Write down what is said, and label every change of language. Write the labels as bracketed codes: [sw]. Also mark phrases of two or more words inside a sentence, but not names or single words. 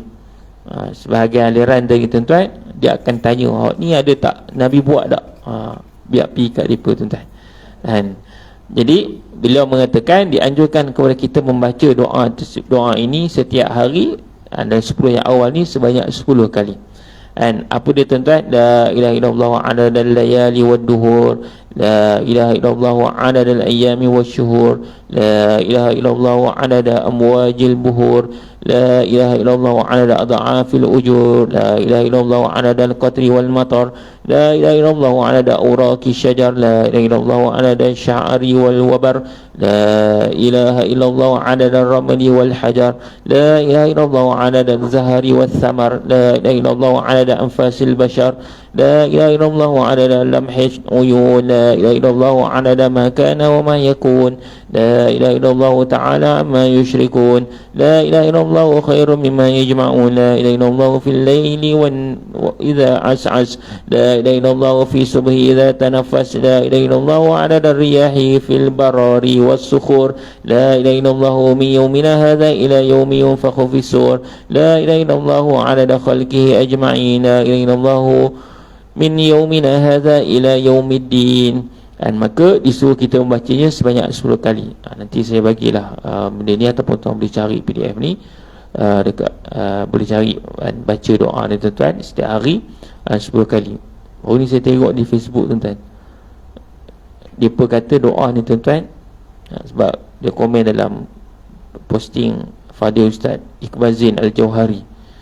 [ms] Sebahagian aliran tadi tuan-tuan, dia akan tanya, ni ada tak Nabi buat tak? Biar pergi kat mereka tuan-tuan. Jadi beliau mengatakan dianjurkan kepada kita membaca doa ini setiap hari, dan 10 yang awal ni sebanyak 10 kali. Apa dia tuan-tuan? [ar] لا إله إلا الله عدد الليالي والدهور، لا إله إلا الله عدد الأيام والشهور، لا إله إلا الله عدد أمواج البحور، لا إله إلا الله عدد أضعاف الأجور، لا إله إلا الله عدد القطر والمطر، لا إله إلا الله عدد أوراق الشجر، لا إله إلا الله عدد الشعر والوبر، لا إله إلا الله عدد الرمل والحجر، لا إله إلا الله عدد الزهر والثمر، لا إله إلا الله عدد أنفاس البشر, لا إله إلا الله عدد لمح العيون لا إله إلا الله عدد ما كان وما يكون لا إله إلا الله تعالى عما يشركون لا إله إلا الله خير مما يجمعون لا إله إلا الله في الليل وإذا عسعس لا إله إلا الله في صبح إذا تنفس لا إله إلا الله عدد الرياح في البرار والصخور لا إله إلا الله من يومنا هذا إلى يوم ينفخ في الصور لا إله إلا الله عدد خلقه أجمعين لا إله إلا الله من يومنا هذا إلى يوم الدين. [ms] Dan maka disuruh kita membacanya sebanyak 10 kali. Nanti saya bagilah benda ni ataupun tuan boleh cari PDF ni dekat boleh cari dan baca doa ni tuan-tuan setiap hari 10 kali. Baru ni saya tengok di Facebook tuan-tuan. Dia kata doa ni tuan-tuan sebab dia komen dalam posting Fadil Ustaz Iqbal Zain Al-Jauhari.